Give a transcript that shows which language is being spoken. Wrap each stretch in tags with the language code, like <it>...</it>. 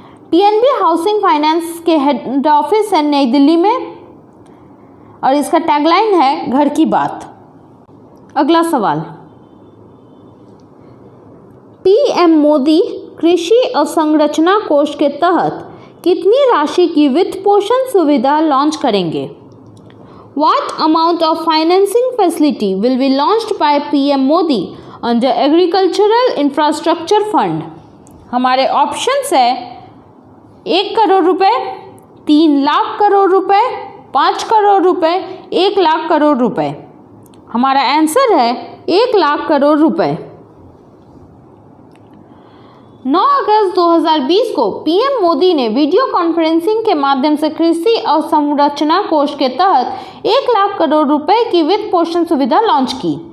<hi>PNB housing finance के head office है नई दिल्ली में और इसका टैगलाइन है घर की बात। अगला सवाल, पीएम मोदी कृषि अवसंरचना कोष के तहत कितनी राशि की वित्त पोषण सुविधा लॉन्च करेंगे?</hi> <en>What amount of financing facility will be launched by PM Modi under Agricultural Infrastructure Fund?</en> <hi>हमारे ऑप्शंस है 1 करोड़ रुपए, 3 लाख करोड़ रुपए, 5 करोड़ रुपए, 1 लाख करोड़ रुपए। हमारा आंसर है 1 लाख करोड़ रुपए। 9 अगस्त 2020 को पीएम मोदी ने वीडियो कॉन्फ्रेंसिंग के माध्यम से कृषि अवसंरचना कोष के तहत 1 लाख करोड़ रुपए की वित्त पोषण सुविधा लॉन्च की।</hi>